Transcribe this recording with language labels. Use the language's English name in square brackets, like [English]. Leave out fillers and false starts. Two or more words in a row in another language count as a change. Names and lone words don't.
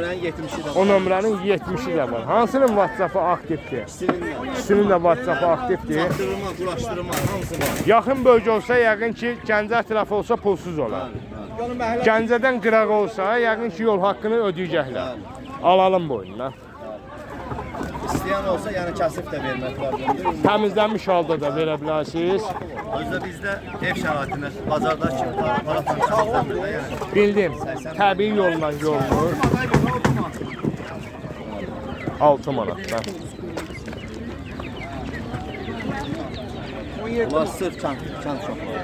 [Azerbaijani] Nömrənin 70'i de O nömrənin 70'i də var. Hansının WhatsApp-ı aktivdir? İkisinin də WhatsApp-ı aktivdir. Çatdırma, quraşdırma hamısı var. Yaxın bölgə olsa yəqin ki, Gəncə ətrafı olsa pulsuz olar. Gəncədən qıraq olsa yəqin ki, yol haqqını ödəyəcəklər. [Turkish] Alalım boyundan. İsteyen olsa [Azerbaijani] yani kasif de vermək lazımdır. Təmizlənmiş halda da verə bilərsiniz. Özdə bizdə ev şəraitində bazarda kimi para təmizlənmir də yəni. Bildim, təbii yolla yolunur. 6 manatdan. Bunlar sırf kənd uşaqları.